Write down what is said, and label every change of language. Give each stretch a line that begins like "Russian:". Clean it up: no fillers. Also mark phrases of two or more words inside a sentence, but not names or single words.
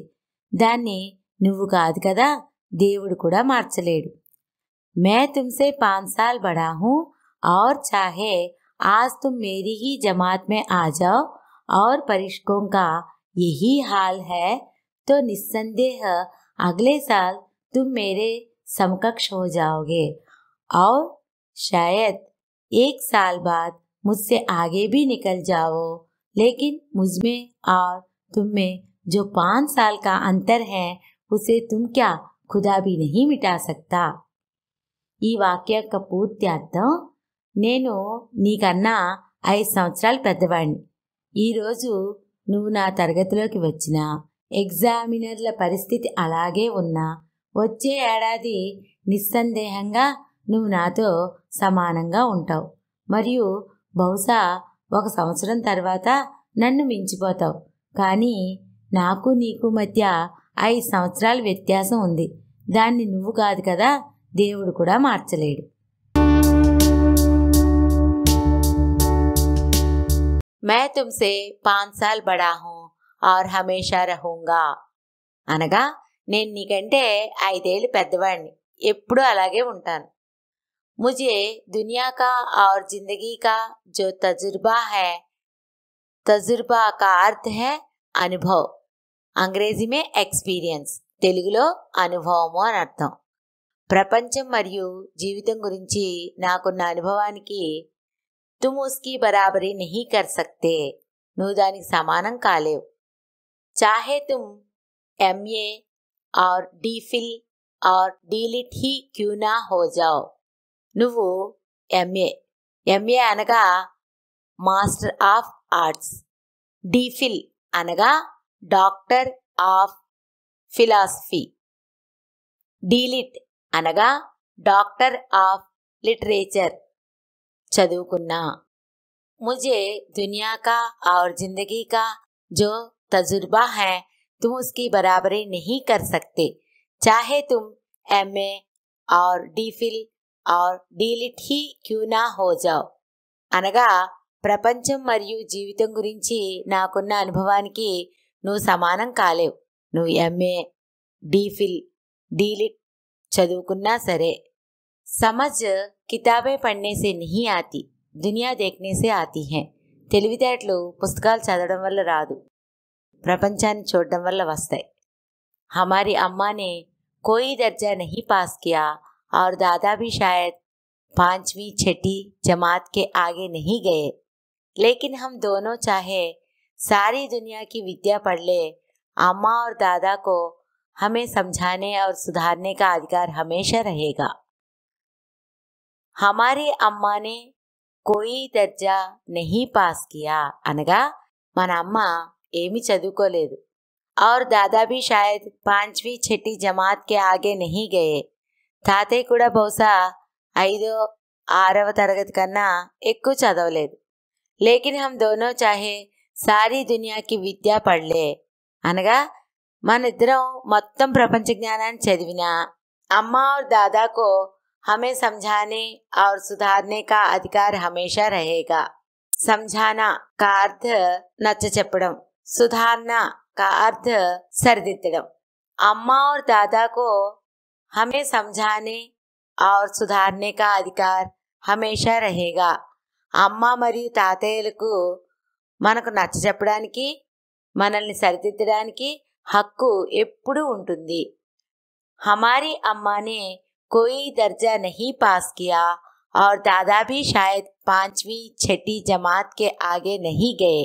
Telugu: దాన్ని నువ్వు కాదు కదా దేవుడు కూడా మార్చలేడు.
Hindi: मैं तुमसे 5 साल बड़ा हूँ और चाहे आज तुम मेरी ही जमात में आ जाओ और परीक्षकों का यही हाल है तो निस्संदेह अगले साल तुम मेरे समकक्ष हो जाओगे और शायद 1 साल बाद मुझसे आगे भी निकल जाओ. लेकिन मुझमें और तुम में जो 5 साल का अंतर है उसे तुम क्या खुदा भी नहीं मिटा सकता.
Telugu: ఈ వాక్య యొక్క పూర్తి అర్థం, నేను నీకన్నా 5 సంవత్సరాలు పెద్దవాడిని. ఈరోజు నువ్వు నా తరగతిలోకి వచ్చినా, ఎగ్జామినర్ల పరిస్థితి అలాగే ఉన్నా, వచ్చే ఏడాది నిస్సందేహంగా నువ్వు నాతో సమానంగా ఉంటావు. మరియు బహుశా 1 సంవత్సరం తర్వాత నన్ను మించిపోతావు. కానీ నాకు నీకు మధ్య 5 సంవత్సరాల వ్యత్యాసం ఉంది. దాన్ని నువ్వు కాదు కదా దేవుడు కూడా మార్చలేడు.
Hindi: मैं तुमसे 5 साल बड़ा हूँ और हमेशा रहूंगा.
Telugu: అనగా నేను నీకంటే 5 ఏళ్ళు పెద్దవాడిని, ఎప్పుడూ అలాగే ఉంటాను.
Hindi: मुझे दुनिया का और जिंदगी का जो तजुर्बा है, तजुर्बा का अर्थ है अनुभव. अंग्रेजी में एक्सपीरियंस,
Telugu: తెలుగులో అనుభవము అని అర్థం. ప్రపంచం మరియు జీవితం గురించి నాకున్న అనుభవానికి
Hindi: तुम उसकी बराबरी नहीं कर सकते,
Telugu: నువ్వు దానికి సమానం కాలేవు.
Hindi: चाहे तुम MA और DPhil और DLit ही क्यों ना हो जाओ.
Telugu: నువ్వు MA అనగా
English: Master of Arts,
Telugu: DPhil అనగా
English: Doctor of Philosophy,
Telugu: DLit అనగా
English: Doctor of Literature
Telugu: చదువుకున్నా.
Hindi: मुझे दुनिया का और जिंदगी का जो तजुर्बा है तुम उसकी बराबरी नहीं कर सकते. चाहे तुम MA और DPhil और DLit ही क्यों ना हो जाओ.
Telugu: అనగా ప్రపంచం మరియు జీవితం గురించి నాకున్న అనుభవానికి నువ్వు సమానం కాలేవు. నువ్వు MA, DPhil, DLit చదువుకున్నా సరే.
Hindi: समझ किताबें पढ़ने से नहीं आती, दुनिया देखने से आती हैं.
Telugu: తెలివితేటలు పుస్తకాలు చదవడం వల్ల రాదు, ప్రపంచాన్ని చూడడం వల్ల వస్తాయి.
Hindi: हमारी अम्मा ने कोई दर्जा नहीं पास किया और दादा भी शायद 5वीं 6ठी जमात के आगे नहीं गए. लेकिन हम दोनों चाहे सारी दुनिया की विद्या पढ़ ले, अम्मा और दादा को हमें समझाने और सुधारने का अधिकार हमेशा रहेगा. हमारी अम्मा ने कोई दर्जा नहीं पास किया
Telugu: అనగా మన అమ్మ ఏమీ చదువుకోలేదు.
Hindi: और दादा भी शायद 5वीं 6ठी जमात के आगे नहीं गए.
Telugu: తాతయ్య కూడా బహుశా 5వ 6వ తరగతి కన్నా ఎక్కువ చదవలేదు.
Hindi: लेकिन हम दोनों चाहे सारी दुनिया की विद्या पढ़ ले
Telugu: అనగా మన ఇద్దరం మొత్తం ప్రపంచ జ్ఞానాన్ని చదివినా,
Hindi: అమ్మా और दादा को हमें समझाने और सुधारने का अधिकार हमेशा रहेगा. समझाना का अर्थ
Telugu: నచ్చ చెప్పడం,
Hindi: सुधारना का अर्थ సరిదిద్దడం. अम्मा और दादा को हमें समझाने और सुधारने का अधिकार हमेशा रहेगा.
Telugu: అమ్మ మరియు తాతయ్యలకు మనకు నచ్చ చెప్పడానికి, మనల్ని సరిదిద్దడానికి హక్కు ఎప్పుడూ ఉంటుంది.
Hindi: हमारी अम्मा ने कोई दर्जा नहीं पास किया और दादा भी शायद 5वीं 6ठी जमात के आगे नहीं गए.